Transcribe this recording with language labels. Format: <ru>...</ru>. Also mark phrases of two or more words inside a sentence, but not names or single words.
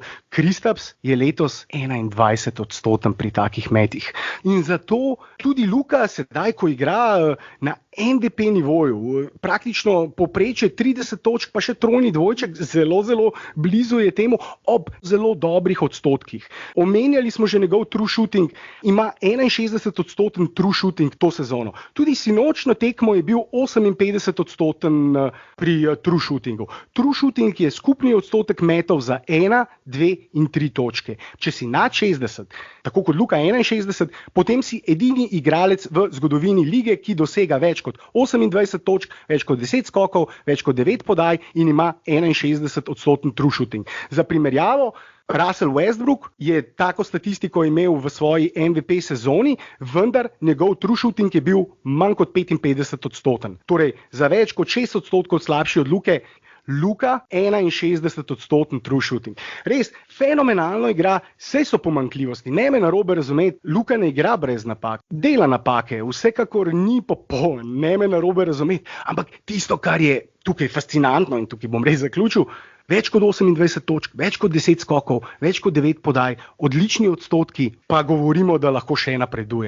<sl>Kristaps je letos 21% pri takih metih. In zato tudi Luka sedaj, ko igra na MVP nivoju, praktično povprečje 30 točk, pa še trojni dvojček, zelo, zelo blizu je temu ob zelo dobrih odstotkih. Omenjali smo že njegov</sl> <en>true shooting,</en> <sl>ima 61%</sl> <en>true shooting</en> <sl>to sezono. Tudi sinočno tekmo je bil 58% pri</sl> <en>true shootingu. True shooting</en> <sl>je skupni odstotek metov za 1, 2 in 3 točke. Če si nad 60, tako kot Luka 61, potem si edini igralec v zgodovini lige, ki dosega več kot 28 točk, več kot 10 skokov, več kot 9 podaj in ima 61%</sl> <en>true shooting.</en> <sl>Za primerjavo, Russell Westbrook je tako statistiko imel v svoji MVP sezoni, vendar njegov</sl> <en>true shooting</en> <sl>je bil manj kot 55%. Torej, za več kot 6% slabši od Luke, Luka 61%</sl> <en>true shooting.</en> <sl>Res, fenomenalno igra, vse so pomanjkljivosti, ne me narobe razumeti, Luka ne igra brez napak, dela napake, vsekakor ni popoln, ne me narobe razumeti, ampak tisto, kar je tukaj fascinantno in tukaj bom res zaključil, več kot 28 točk, več kot 10 skokov, več kot 9 podaj, odlični odstotki, pa govorimo, da lahko še napreduje.</sl>